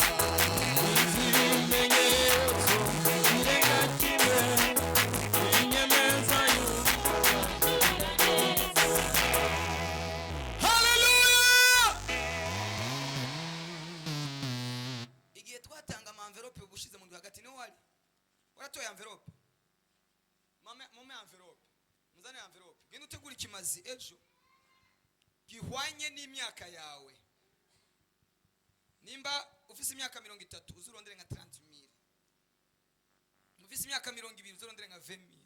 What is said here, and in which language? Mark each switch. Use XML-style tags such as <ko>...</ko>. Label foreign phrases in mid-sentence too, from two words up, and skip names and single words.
<rn>ibimenyetso birenga kimwe binyemeza yuko Hallelujah! Igihe twatanga amamverope ubushize mu hagati niho wari waratoye amverope. Mume amverope, muzane amverope, genda utegura ikimazi ejo gihwanye n'imyaka yawe. Nimba ufise imyaka 30 uzurondere nka 30,000. Mufise imyaka 20 uzurondere nka 20,000.</rn>